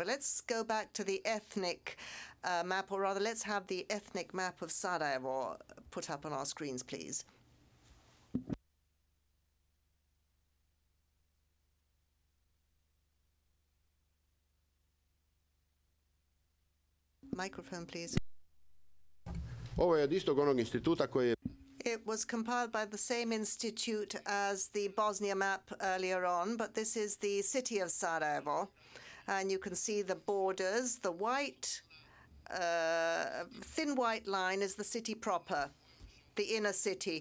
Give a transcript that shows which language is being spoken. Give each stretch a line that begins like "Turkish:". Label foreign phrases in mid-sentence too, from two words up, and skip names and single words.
English: Let's go back to the ethnic map, or rather, let's have the ethnic map of Sarajevo put up on our screens, please. Microphone, please.
Serbian: Ovo je od istog onog instituta koji je
English: It was compiled by the same institute as the Bosnia map earlier on, but this is the city of Sarajevo. And you can see the borders. The white, thin white line is the city proper, the inner city.